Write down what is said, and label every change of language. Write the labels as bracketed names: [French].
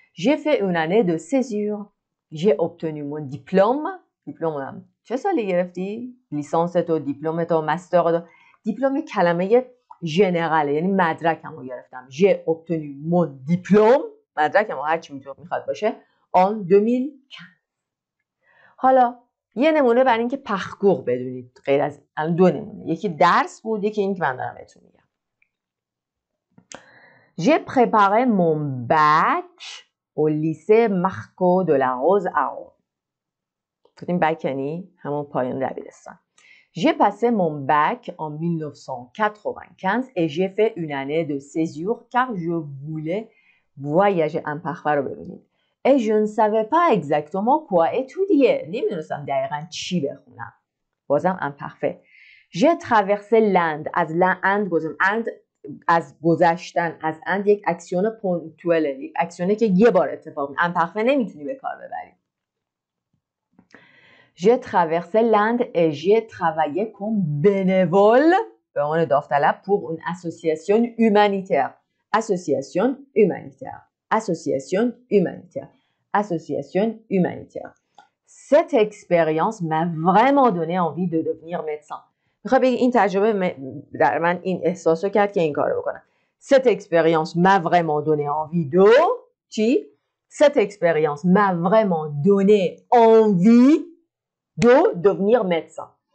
[French] J'ai fait une année de césure. J'ai obtenu mon diplôme. [Persian] دیپلمم چه سالی گرفتی؟ لیسانس تو، دیپلم تو، مستر تو. دیپلم کلمه ژنراله، یعنی مدرکمو گرفتم. [French] J'ai obtenu mon diplôme. [Persian] مدرکمو هر چی میخواد باشه. [French] En 2015. [Persian] حالا یه نمونه برای اینکه پخگوغ بدونید غیر از الان دو نمونه، یکی درس بود یکی این که من دارم بهتون میگم. [French] J'ai préparé mon bac au lycée Marco de la Rose à Rome. [Persian] گفتیم بک یعنی همون پایان دبیرستان. [French] J'ai passé mon bac en 1995 et j'ai fait une année de césure car je voulais voyager. [Persian] imparfait رو ببینید. [French] Et je ne savais pas exactement quoi étudier. [Persian] نمیدونستم دقیقاً چی بخونم. بازم imparfait. [French] J'ai traversé l'Inde. [Persian] از l'Inde گفتم. Inde از گذشتن از اند یک اکسیون پونکتواله، یک اکسیونه که یه بار اتفاق میفته. امپرفه نمیتونی به کار ببری. [French] J'ai traversé l'Inde et j'ai travaillé comme bénévole [Persian] به عنوان داوطلب [French] pour une association humanitaire. Association humanitaire. Association humanitaire. Association humanitaire. Cette expérience m'a vraiment donné envie de devenir médecin. [Persian] میخوام بگی این تجربه در من این احساس رو کرد که این کارو بکنم. [French] Cette expérience m'a vraiment donné envie de [Persian] چی؟ [French] Cette expérience m'a vraiment donné envie de devenir médecin.